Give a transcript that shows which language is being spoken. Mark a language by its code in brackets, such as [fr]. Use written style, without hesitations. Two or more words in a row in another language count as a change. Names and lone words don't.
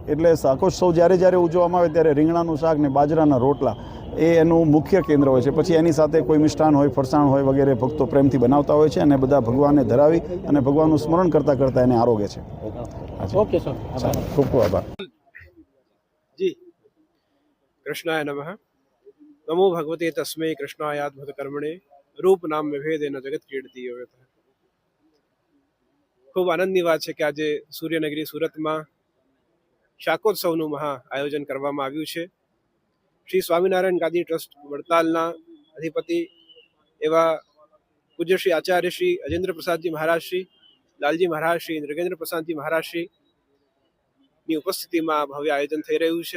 [gu] એટલે શાકોત્સવ જ્યારે ઉજવવામાં આવે ત્યારે રીંગણાનું શાક ને બાજરાના રોટલા એ એનું મુખ્ય કેન્દ્ર હોય છે. પછી એની સાથે કોઈ મિષ્ટાન હોય, ફરસાણ હોય વગેરે ભક્તો પ્રેમથી બનાવતા હોય છે અને બધા ભગવાનને ધરાવી અને ભગવાનનું સ્મરણ કરતાં કરતાં એને આરોગે છે. ઓકે સર, ખૂબ ખૂબ આભાર. જી, [sa] कृष्णाय नमः. नमो भगवते तस्मै कृष्णायाद्भुत कर्मणे रूप नाम विभेदेन जगत क्रीडति योगतः. [gu] ખૂબ આનંદની વાત છે કે આજે સૂર્યનગરી સુરતમાં શાકોત્સવનું મહા આયોજન કરવામાં આવ્યું છે. શ્રી સ્વામિનારાયણ ગાદી ટ્રસ્ટ વડતાલના અધિપતિ એવા પૂજ્ય શ્રી આચાર્ય શ્રી અજેન્દ્ર પ્રસાદજી મહારાજ શ્રી, લાલજી મહારાજ શ્રી, નૃગેન્દ્ર પ્રસાદજી મહારાજ શ્રી ની ઉપસ્થિતિમાં ભવ્ય આયોજન થઈ રહ્યું છે.